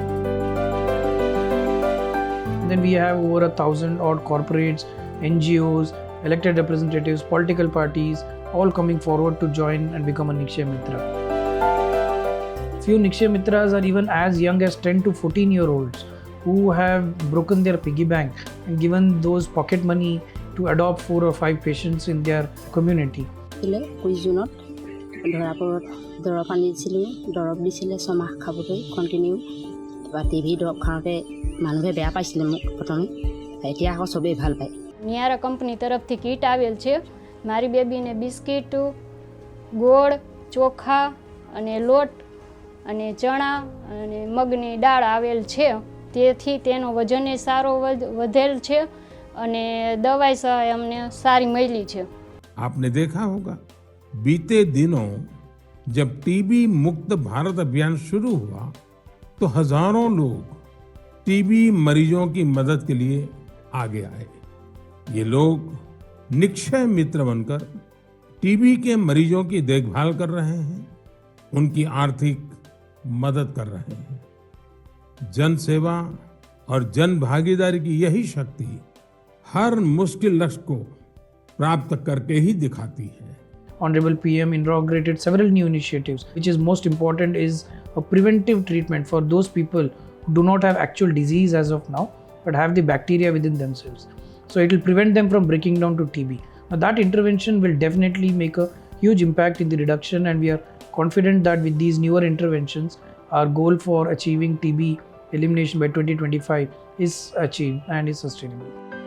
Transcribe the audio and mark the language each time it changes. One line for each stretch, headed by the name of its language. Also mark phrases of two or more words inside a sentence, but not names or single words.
English: And then we have over 1,000 odd corporates, NGOs, elected representatives, political parties, all coming forward to join and become a Nikshay Mitra. Few Nikshay Mitras are even as young as 10 to 14-year-olds who have broken their piggy bank and given those pocket money to adopt 4 or 5 patients in their community.
Assamese: 21 জুনত ধৰাপুৰত দৰৱ আনিছিলোঁ, দৰৱ দিছিলে 6 মাহ খাবলৈ কণ্টিনিউ। তাৰপৰা টিভি দৰৱ খাওঁতে মানুহে বেয়া પાইছিলে মোক প্ৰথমে, এতিয়া আকৌ চবেই ভাল পায়।
Gujarati: નિયારા કંપની તરફથી કીટ આવેલ છે। મારી બેબીને બિસ્કીટ, ગોળ, ચોખા અને લોટ અને ચણા અને મગની દાળ આવેલ છે, તેથી તેનો વજને સારો વધેલ છે અને દવાઈ સહાય અમને સારી મળી છે।
Hindi: आपने देखा होगा बीते दिनों जब टीबी मुक्त भारत अभियान शुरू हुआ तो हजारों लोग टीबी मरीजों की मदद के लिए आगे आए। ये लोग निक्षय मित्र बनकर टीबी के मरीजों की देखभाल कर रहे हैं, उनकी आर्थिक मदद कर रहे हैं। जन सेवा और जन भागीदारी की यही शक्ति हर मुश्किल लक्ष्य को प्राप्त करके ही दिखाती है।
English: Honorable PM inaugurated several new initiatives, which is most important is a preventive treatment for those people who do not have actual disease as of now, but have the bacteria within themselves. So it will prevent them from breaking down to TB. Now that intervention will definitely make a huge impact in the reduction, and we are confident that with these newer interventions, our goal for achieving TB elimination by 2025 is achieved and is sustainable.